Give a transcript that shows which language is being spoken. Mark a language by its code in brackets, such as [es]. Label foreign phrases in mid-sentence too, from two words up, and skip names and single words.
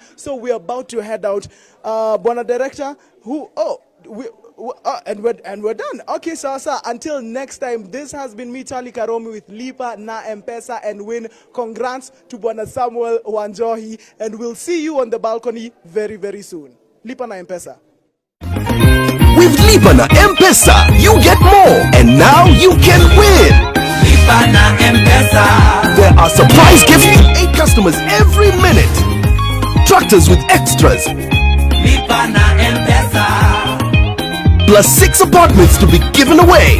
[en] So we're about to head out. Bwana Director, and we're done. Okay, Sasa, until next time, this has been me, Charlie Karomi, with Lipa na M-Pesa and Win. Congrats to Bwana Samuel Wanjohi, and we'll see you on the balcony very, very soon. Lipa na M-Pesa. We've Lipa na M-Pesa, you get more. And now you can win. Lipa na M-Pesa. There are surprise gifts to 8 customers every minute. Tractors with extras. Lipa na M-Pesa. Plus 6 apartments to be given away.